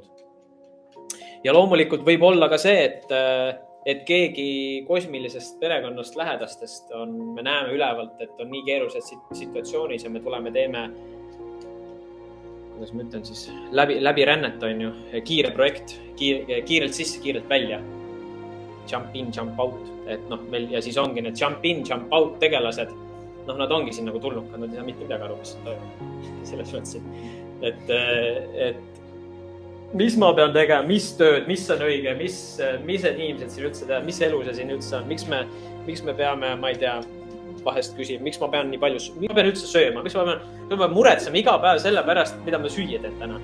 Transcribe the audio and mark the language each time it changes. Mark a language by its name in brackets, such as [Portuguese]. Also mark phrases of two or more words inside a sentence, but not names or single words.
[Estonian] Ja loomulikult võib olla ka see, et keegi kosmilisest perekonnast lähedastest me näeme ülevalt, et on nii keerulised situatsioonis ja me tuleme teeme kuidas ma ütlen siis, läbi rännet on ju, kiire projekt, kiirelt sisse, kiirelt välja. [English] Jump in, jump out. [Estonian] Ja siis ongi need [English] jump in, jump out [Estonian] tegelased. Nad ongi siin nagu tulnukad, nad ei saa mitte midagi aru, mis toimub. Selles mõttes, et mis ma pean tegema, mis tööd, mis on õige, mis need inimesed siin üldse teha, mis elu see siin üldse on, miks me peame, ma ei tea, vahest küsib, miks ma pean nii palju, miks ma pean üldse sööma, miks ma pean muretsema iga päev selle pärast, mida ma süüa teen täna.